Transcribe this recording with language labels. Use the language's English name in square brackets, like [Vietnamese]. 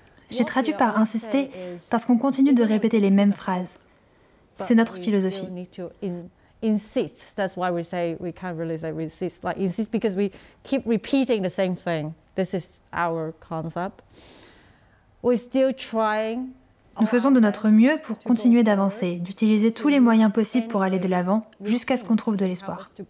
[French] J'ai traduit par insister parce qu'on continue de répéter les mêmes phrases. C'est notre philosophie. [English] Insist. That's why we say we can't really say we insist. Like insist because we keep repeating the same thing. This is our concept. We're still trying. [French] Nous faisons de notre mieux pour continuer d'avancer, d'utiliser tous les moyens possibles pour aller de l'avant, jusqu'à ce qu'on trouve de l'espoir.